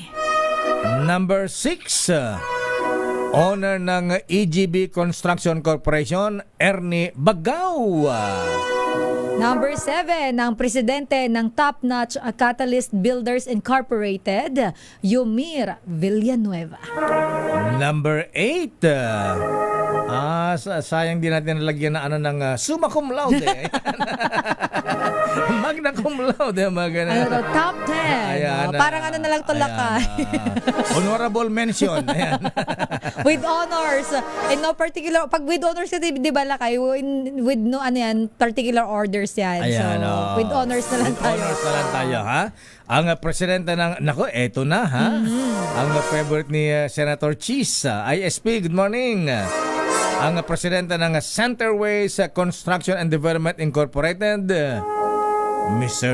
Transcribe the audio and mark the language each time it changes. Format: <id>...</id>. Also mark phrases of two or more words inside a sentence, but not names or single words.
<tl>Number 6, owner ng EGB Construction Corporation, Ernie Bagaw. Number 7, ang presidente ng Top Notch Catalyst Builders Incorporated, Yomir Villanueva. Number 8, sayang din natin nalagyan na ng</tl> <la>summa cum laude. Magna cum laude.</la> <en>Top 10.</en> <tl>Ayan, parang ano na lang tulakay.</tl> <en>Honorable mention. Ayan. With honors. In no particular, pag with honors</en> <tl>kasi di ba lakay,</tl> <en>with no</en> <tl>ano yan,</tl> <en>particular orders yan.</en> <tl>Ayan, so,</tl> <en>with honors</en> <tl>na lang tayo. Honors na lang tayo, ha? Ang presidente ng, eto na, ha? Ang favorite ni Senator Cheese, ISP,</tl> <en>good morning.</en> <tl>Ang presidente ng Centerways Construction and Development Incorporated, Mr.</tl>